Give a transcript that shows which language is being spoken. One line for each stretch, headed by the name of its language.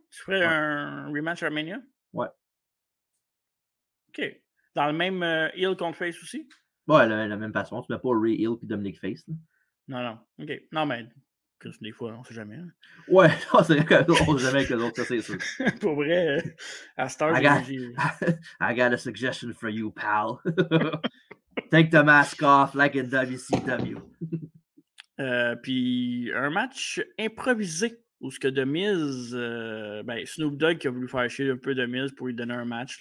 French: Tu ferais un rematch à Mania? Ouais. OK. Dans le même heel contre face aussi? Ouais, la même façon. Tu mets pas Ray heel puis Dominic face. Là. Non. OK. Non, mais des fois, on sait jamais. Hein. Ouais, c'est vrai qu'on sait jamais avec les autres, ça c'est sûr. Pour vrai, à Star,
English: I got a suggestion for you, pal. Take the mask off like in WCW.
French: Puis un match improvisé où ce que The Miz, Snoop Dogg qui a voulu faire chier un peu The Miz pour lui donner un match.